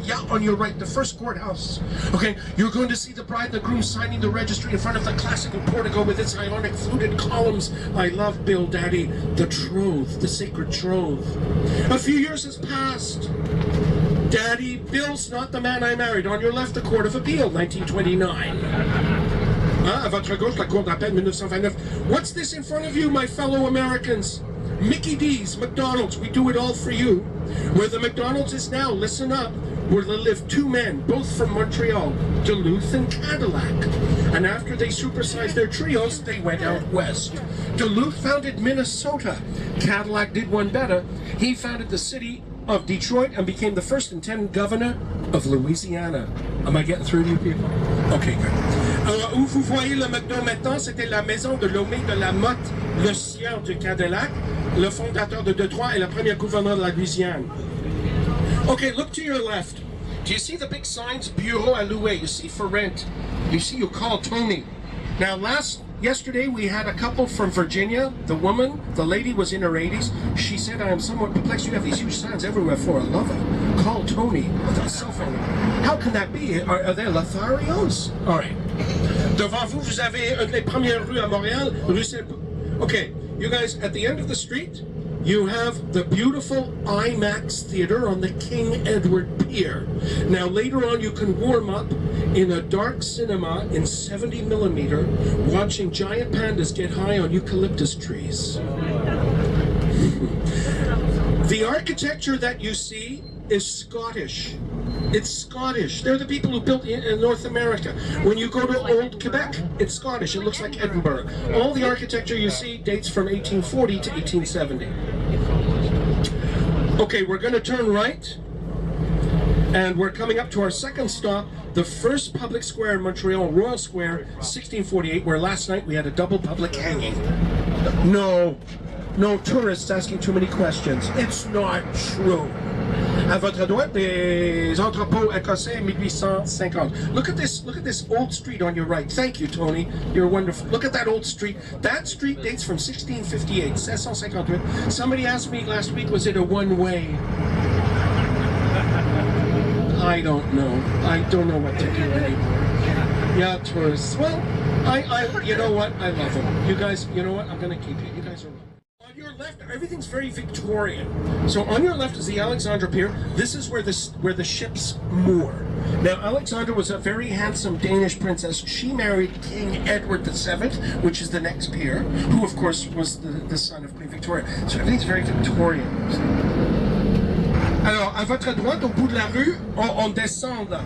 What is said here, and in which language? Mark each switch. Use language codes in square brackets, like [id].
[en] Yeah, on your right, the first courthouse. Okay, you're going to see the bride, the groom signing the registry in front of the classical portico with its ionic fluted columns. I love Bill, Daddy. The troth, the sacred troth. A few years has passed. Daddy, Bill's not the man I married. On your left, the Court of Appeal, 1929. [fr] À votre gauche, la Cour d'appel 1929. [en] What's this in front of you, my fellow Americans? Mickey D's, McDonald's, we do it all for you. Where the McDonald's is now, listen up, where there live two men, both from Montreal, Duluth and Cadillac. And after they supersized their trios, they went out west. Duluth founded Minnesota. Cadillac did one better. He founded the city of Detroit and became the first and 10th governor of Louisiana. Am I getting through to you people? Okay, good. [fr] Où vous voyez le McDo maintenant, c'était la maison de Lomé de la Motte, le sieur de Cadillac, le fondateur de Detroit et le premier gouverneur de la Louisiane. [en] Okay, look to your left. Do you see the big signs? [fr] Bureau à louer. [en] You see for rent. You see you call Tony. Now yesterday we had a couple from Virginia. The lady was in her 80s. She said, I am somewhat perplexed. You have these huge signs everywhere for a lover. Call Tony with a cell phone. How can that be? Are they Lotharios? All right. [fr] Devant vous, vous avez une des premières rues à Montréal, rue Saint... [en] Okay, you guys, at the end of the street, you have the beautiful IMAX theater on the King Edward Pier. Now later on you can warm up in a dark cinema in 70 millimeter watching giant pandas get high on eucalyptus trees. The architecture that you see is Scottish. It's Scottish. They're the people who built in North America. When you go to old Quebec, it's Scottish. It looks like Edinburgh. All the architecture you see dates from 1840 to 1870. Okay, we're going to turn right, and we're coming up to our second stop, the first public square in Montreal, Royal Square, 1648, where last night we had a double public hanging. No tourists asking too many questions. It's not true. [fr] À votre droite, des entrepôts écossais 1850. [en] Look at this old street on your right. Thank you, Tony. You're wonderful. Look at that old street. That street dates from 1658, 1658. Somebody asked me last week, was it a one-way? I don't know. I don't know what to do anymore. Yeah, tourists. Well, you know what? I love them. You guys, you know what? I'm gonna keep you. You guys are. On your left, everything's very Victorian. So on your left is the Alexandra Pier. This is where the ships moor. Now, Alexandra was a very handsome Danish princess. She married King Edward VII, which is the next peer, who of course was the son of Queen Victoria. So everything's very Victorian. [fr] Alors, à votre droite, au bout de la rue, on descend.